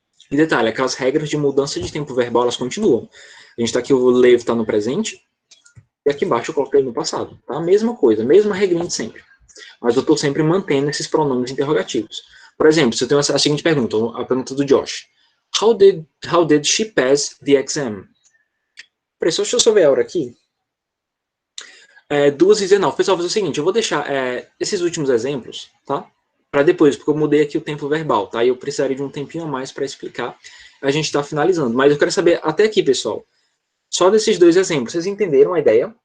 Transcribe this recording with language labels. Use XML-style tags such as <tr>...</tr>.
<pt>E detalhe, aquelas regras de mudança de tempo verbal, elas continuam. A gente está aqui, o live está no presente, e aqui embaixo eu coloquei no passado. Tá? A mesma coisa, a mesma regrinha de sempre. Mas eu estou sempre mantendo esses pronomes interrogativos. Por exemplo, se eu tenho a seguinte pergunta, a pergunta do Josh.</pt> <en>How did she pass the exam?</en> <pt>Peraí, deixa eu só ver a hora aqui. 2h19. Pessoal, vou fazer o seguinte, eu vou deixar esses últimos exemplos, tá? Para depois, porque eu mudei aqui o tempo verbal, tá? E eu precisaria de um tempinho a mais para explicar. A gente está finalizando. Mas eu quero saber, até aqui, pessoal, só desses 2 exemplos, vocês entenderam a ideia?</pt>